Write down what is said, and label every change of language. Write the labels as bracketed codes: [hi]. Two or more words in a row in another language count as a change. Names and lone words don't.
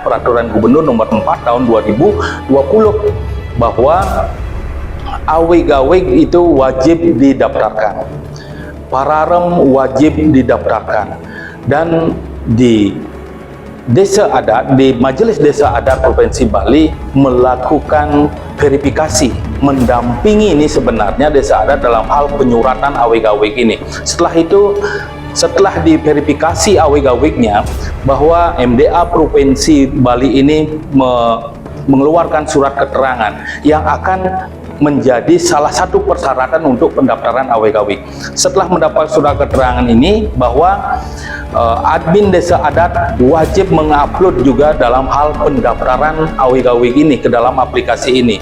[id] Peraturan Gubernur Nomor 4 Tahun 2020 bahwa awig-awig itu wajib didaftarkan, pararem wajib didaftarkan, dan di Desa Adat, di Majelis Desa Adat Provinsi Bali melakukan verifikasi, mendampingi ini sebenarnya desa adat dalam hal penyuratan awig-awig ini. Setelah itu, setelah diverifikasi awig-awignya, bahwa MDA Provinsi Bali ini mengeluarkan surat keterangan yang akan menjadi salah satu persyaratan untuk pendaftaran awig-awig. Setelah mendapat surat keterangan ini, bahwa admin desa adat wajib mengupload juga dalam hal pendaftaran awig-awig ini ke dalam aplikasi ini.